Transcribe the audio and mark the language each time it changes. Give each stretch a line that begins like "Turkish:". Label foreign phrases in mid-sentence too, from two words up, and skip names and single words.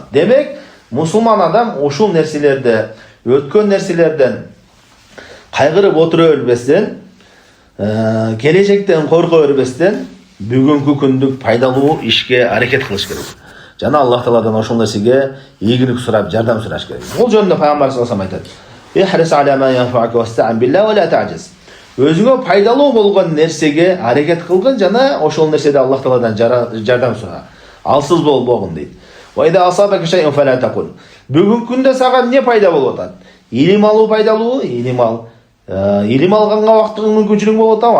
Kyrgyz: Демек, мусулман адам ушул нерселерде, өткөн нерселерден кайгырып отура бербестен, келечектен корко бербестен, бүгүнкү күндүк пайдалуу ишке аракет кылыш керек. Жана Аллах Тааладан ошол нерсеге ийгилик сурап, жардам сураш керек. Бул жөнүндө Пайгамбар
Arabic: صلى الله عليه وسلم
Kyrgyz: айтат:
Arabic: "احرص على ما ينفعك واستعن بالله ولا تعجز."
Kyrgyz: Өзүңө пайдалуу болгон нерсеге аракет кылгын жана ошол нерседе Аллах Тааладан жардам сура. Алсыз болбогун дейт.
Arabic: وإذا أصابك شيء فلا تقل.
Kyrgyz: Бүгүнкү күндө сага эмне пайда болуп атат? Илим алуу пайдалуу, илим ал. Илим алганга убактың мүмкүнчүлүк болуп атабы?